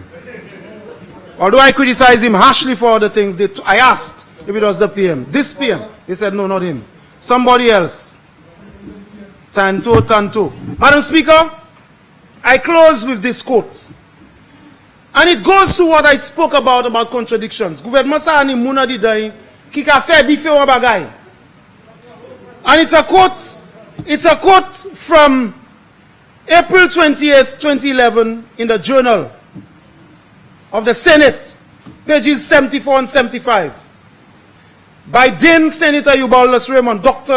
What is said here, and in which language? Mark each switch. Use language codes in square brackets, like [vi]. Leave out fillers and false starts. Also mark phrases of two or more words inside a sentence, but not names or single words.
[en] Although I criticized him harshly for other things, I asked if it was the PM. This PM. They said, no, not him. Somebody else. Tanto. Madam Speaker, I close with this quote. And it goes to what I spoke about contradictions. [acf] Gouvernement sa ani mouna di dayi ki ka fe diferent bagay. [en] And it's a quote from April 20th, 2011 in the Journal of the Senate, pages 74 and 75, by then Senator Eubalus Raymond, Dr.